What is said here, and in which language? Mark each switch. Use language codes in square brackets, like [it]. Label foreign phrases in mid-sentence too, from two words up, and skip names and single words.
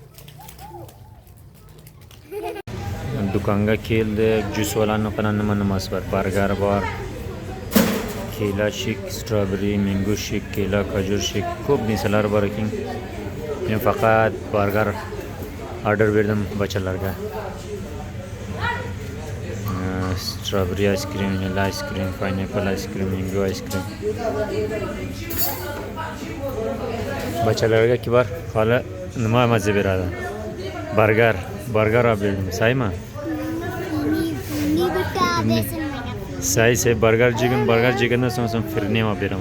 [uz] Do'konga keldik, juslarning qanday nimasi bor? Burger bor. Kela shik, strawberry, mango shik, kela kajur shik, ko'p narsalar bor ekan. Men faqat [en] burger order [uz] berdim bachalarga. [en] Strawberry ice cream, vanilla ice cream, pineapple ice cream, mango ice cream. [uz] Bachalarga bor. Hali nima mazza beradi? Burger olib berdim. Saymi? Say burger jegandan so'ng firni olib beraman.